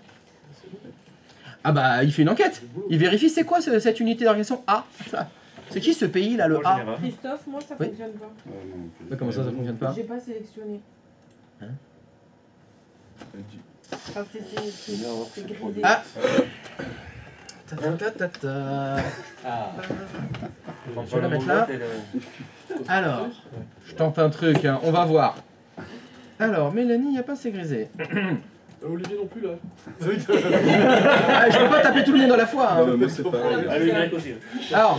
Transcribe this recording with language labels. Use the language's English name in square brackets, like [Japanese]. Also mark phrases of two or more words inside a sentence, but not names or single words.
[French] Ah bah, il fait une enquête. Il vérifie c'est quoi cette unité d'organisation A. C'est qui ce pays là, le A? Christophe, moi ça Oui. fonctionne pas. Mais comment ça fonctionne pas? J'ai pas sélectionné. Enfin, c'est grisé. Ah. Ta ta ta ta. Ah. Je vais la mettre là. Alors, je tente un truc, hein. On va voir. Alors, Mélanie, il n'y a pas assez grisé. Olivier non plus là. Ah, je peux pas taper tout le monde à la fois. Hein. Moi, c'est pas. Alors,